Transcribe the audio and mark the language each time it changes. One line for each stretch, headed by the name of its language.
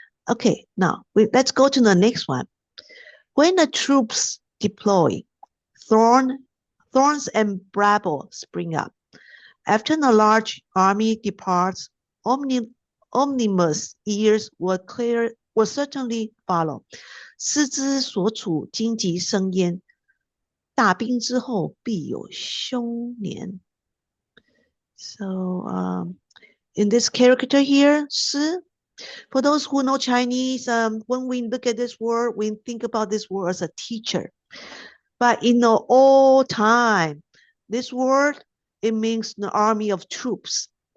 English: Okay, now let's go to the next one. When the troops deploy, thorns and bramble spring up. After the large army departs, omnibus years will certainly follow.
Chinese: 师之所处荆棘生烟，大兵之后必有凶年。
English: So in this character here, 师, for those who know Chinese, when we look at this word, we think about this word as a teacher. But in the old time, this word, it means the army of troops.